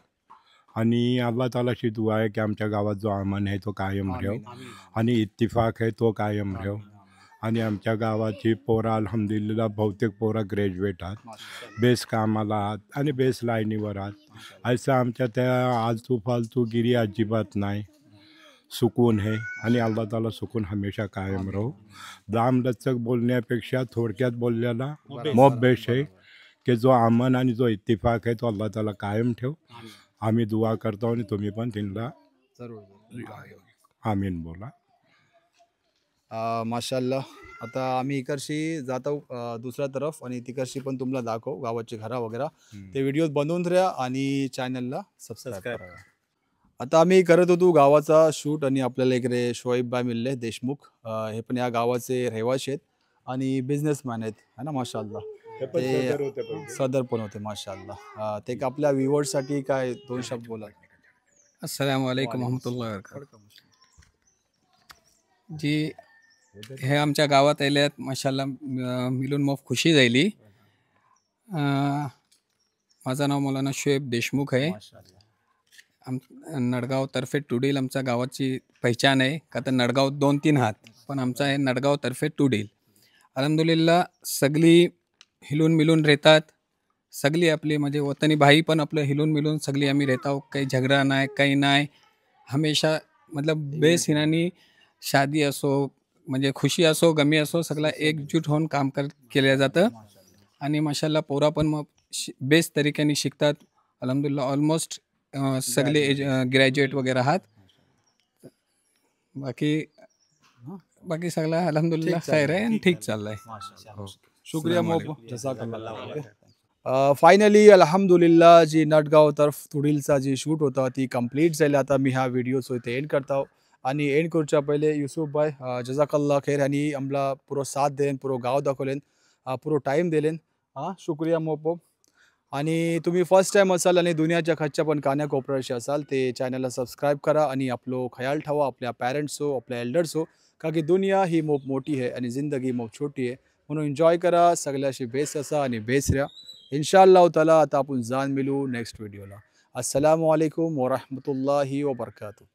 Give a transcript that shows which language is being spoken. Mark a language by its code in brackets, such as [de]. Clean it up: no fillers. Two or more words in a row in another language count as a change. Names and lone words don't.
[mr] आणि अल्लाह तालाशी दुआ आहे की आमच्या गावात जो अमन आहे तो कायम राहो आणि इत्तिफाक आहे तो कायम राहो. आणि आमच्या गावाची पोरा अल्हम्दुलिल्लाह बहुतेक पोरा ग्रॅज्युएट आहात, बेस कामाला आहात आणि बेस लाईनीवर आहात. असं आमच्या त्या आलतू फालतूगिरी अजिबात नाही. सुकून आहे आणि अल्लाह ताला सुकून हमेशा कायम राहो. लांबलचक बोलण्यापेक्षा थोडक्यात बोलल्याला मोब बेश आहे की जो अमन आणि जो इत्तिफाक आहे तो अल्लाह ताला कायम ठेव. आम्ही दुआ करतो आणि तुम्ही पण त्यांना आमीन बोला. माशाल्लाह. आता आम्ही इकडशी जातो दुसऱ्या तरफ आणि तिकडशी पण तुम्हाला दाखव गावाची घरा वगैरे. ते व्हिडिओ बनवून राहा आणि चॅनलला सबस्क्राईब करा. आता आम्ही करत होतो गावाचा शूट आणि आपल्याला इकडे शोएब भाई मिळले देशमुख. हे पण या गावाचे रहिवाशी आहेत आणि बिझनेसमॅन आहेत है ना माशाल्लाह. ते सदर पण होते माशाल्लाह. ते आपल्या व्ह्युअर्ससाठी काय 2 शब्द बोला. [ar] السلام عليكم ورحمة الله وبركاته. [mr] जी हे आमच्या गावात आल्यात माशाल्लाह, मिळून मोफ खुशी झाली. माझं नाव मौलाना शोएब देशमुख आहे. नडगाव तर्फे टुडील आमच्या गावाची पहिचान आहे. का तर नडगाव 2-3 हात, पण आमचा आहे नडगाव तर्फे टुडील. अल्हम्दुलिल्लाह सगळी हिलून मिळून राहतात. सगळी आपली म्हणजे वतनी भाई पण आपलं हिलून मिळून सगळी आम्ही राहतो. काही झगडा नाही, काही नाही. हमेशा मतलब बेस हिनानी शादी असो म्हणजे खुशी असो गमी असो सगळं एकजूट होऊन काम केलं जातं. आणि माशाल्लाह पोरा पण मग बेस तरीक्याने शिकतात. अल्हम्दुलिल्लाह ऑलमोस्ट सगळे ग्रॅज्युएट वगैरे आहात. बाकी सगळं अल्हम्दुलिल्लाह खैर आहे आणि ठीक चाललंय. शुक्रिया मोब जसाकल्लाह. फायनली अल्हम्दुलिल्लाह जी नटगाव तर्फ तुडीलचा जी शूट होता ती कंप्लीट झाली. आता मी हा व्हिडिओ इथे एंड करतो आणि एंड करच्या पहिले युसुफ भाई [ar] جزاك الله خير [mr] यांनी आमला पुरो साथ देन, पुरो गाव दाखवलेन, पुरो टाईम दिलेन. शुक्रिया मोप. आणि तुम्ही [en] first time [mr] असाल आणि दुनियाच्या खाच्या पण कान्याकोपऱ्याशी असाल ते चॅनलला सबस्क्राईब करा आणि आपलो ख्याल ठेवा आपल्या पॅरेंट्स हो आपल्या एल्डर्स हो. का की दुनिया ही मोप मोठी आहे आणि जिंदगी मोप छोटी आहे. म्हणून एन्जॉय करा, सगळ्याशी बेस असा आणि बेस राहा [ar] إن شاء الله تعالى. [mr] आता आपण जाण मिळू नेक्स्ट व्हिडिओला. [ar] السلام عليكم ورحمة الله وبركاته.